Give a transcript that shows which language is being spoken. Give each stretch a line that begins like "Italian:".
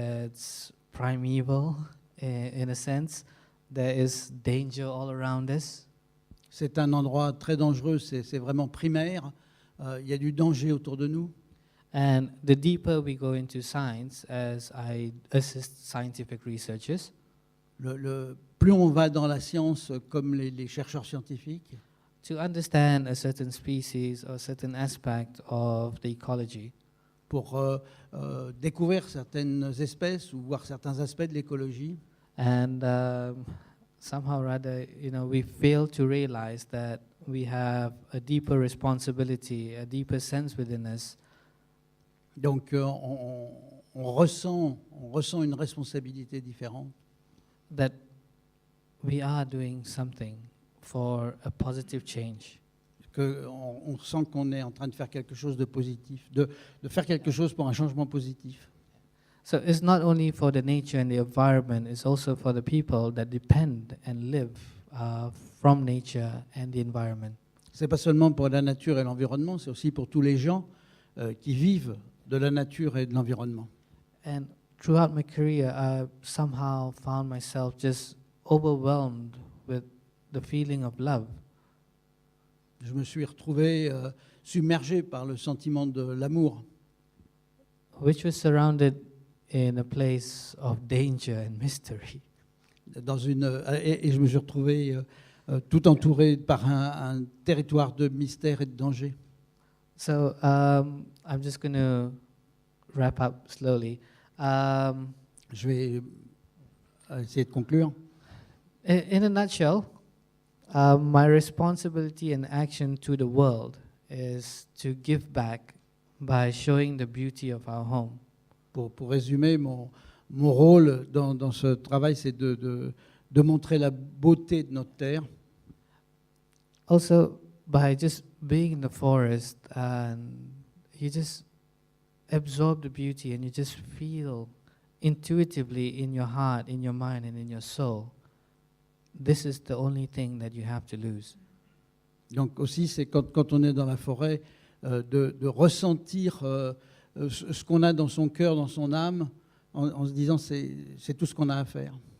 English: It's primeval in a sense. There is danger all around us.
French: C'est un endroit très dangereux, c'est vraiment primaire. Il y a du danger autour de nous.
English: And the deeper we go into science, as I assist scientific researchers,
French: Plus on va dans la science, comme les chercheurs scientifiques,
English: to understand a certain species or certain aspect of the ecology,
French: pour découvrir certaines espèces ou voir certains aspects de l'écologie.
English: and somehow or other, we fail to realize that we have a deeper responsibility, a deeper sense within us
French: Donc on ressent ressent une responsabilité différente,
English: that we are doing something for a positive change.
French: qu'on sent qu'on est en train de faire quelque chose de positif, de faire quelque chose pour un changement positif.
English: So it's not only for the nature and the environment, it's also for the people that depend and live from nature and the environment.
French: C'est pas seulement pour la nature et l'environnement, c'est aussi pour tous les gens qui vivent de la nature et de l'environnement.
English: And throughout my career, I somehow found myself just overwhelmed with the feeling of love.
French: Je me suis retrouvé submergé par le sentiment de l'amour,
English: Which was surrounded in a place of danger and mystery.
French: et je me suis retrouvé tout entouré par un territoire de mystère et de danger.
English: So I'm just going to wrap up slowly.
French: Je vais essayer de conclure.
English: In a nutshell, my responsibility and action to the world is to give back by showing the beauty of our home.
French: Pour résumer, mon rôle dans ce travail, c'est de montrer la beauté de notre terre.
English: Also, by just being in the forest and you just absorb the beauty and you just feel intuitively in your heart, in your mind, and in your soul, this is the only thing that you have to lose.
French: Donc aussi, c'est quand on est dans la forêt, de ressentir ce qu'on a dans son cœur, dans son âme, en se disant c'est tout ce qu'on a à faire.